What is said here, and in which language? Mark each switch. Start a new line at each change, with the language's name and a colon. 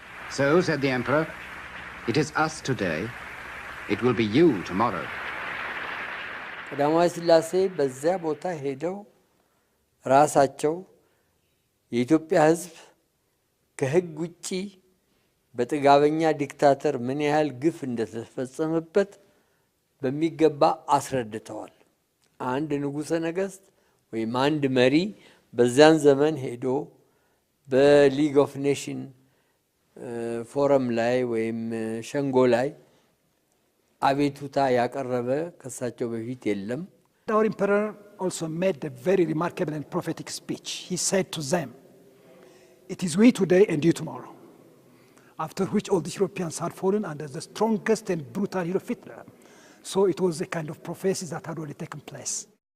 English: So, said the emperor, it is us today, it will be you tomorrow.
Amharic: ቀዳማዊ ሥላሴ በዚያ ቦታ ሄደው ራሳቸው የኢትዮጵያ ሕዝብ ከሕግ ውጪ በጥጋበኛ ዲክታተር ምን ያህል ግፍ እንደተፈጸመበት በሚገባ አስረድተዋል። አንድ ንጉሠ ነገሥት ወይም አንድ መሪ በዚያን ዘመን ሄዶ በሊግ ኦፍ ኔሽን ፎረም ላይ ወይም ሸንጎ ላይ አቤቱታ ያቀረበ ከሳቸው በፊት የለም።
English: Our emperor also made a very remarkable and prophetic speech. He said to them, "It is we today and you tomorrow." After which all the Europeans had fallen under the strongest and brutal hero Hitler. So it was a kind of prophecy that had already taken place.